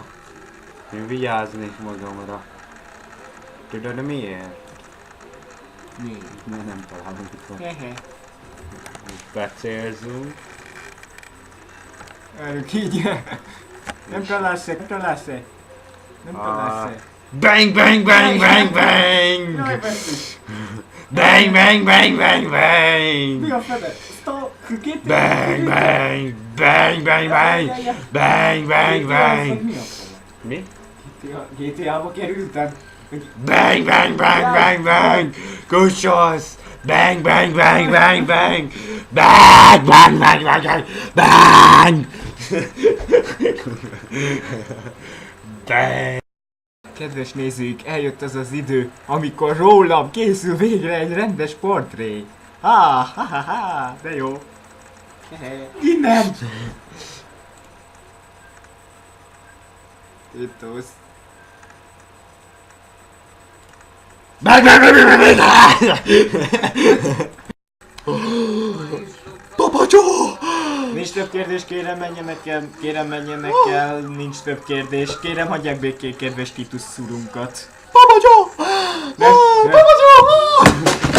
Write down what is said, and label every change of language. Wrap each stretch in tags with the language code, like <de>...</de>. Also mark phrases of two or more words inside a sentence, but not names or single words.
<hu>Én vigyáznék magamra. Tudod miért? Mert nem találunk itt van. Hehe. Becélzünk. Várjuk így. Nem találsz-e, nem találsz-e. Nem találsz-e. Bang bang bang bang Jaj, bang! basszus. Bang bang bang bang Mi bang! a fene? Stop! Bang bang! Bang bang bang! Bang bang bang! Mi a fene? Mi? GTA-ba kerültem? Bang bang bang bang bang! Kussos! Bang bang bang bang bang! Bang bang bang bang bang! Bang! Bang! Kedves nézők, eljött az az idő, amikor rólam készül végre egy rendes portré. Ha, de jó. Innen! Titus. Bang bang bang bang bang! Papa Joe! Nincs több kérdés, kérem menjenek el, nincs több kérdés. Kérem hagyják békén kedves Titus szurunkat. Papa Joe! Ne- Papa Joe!</hu>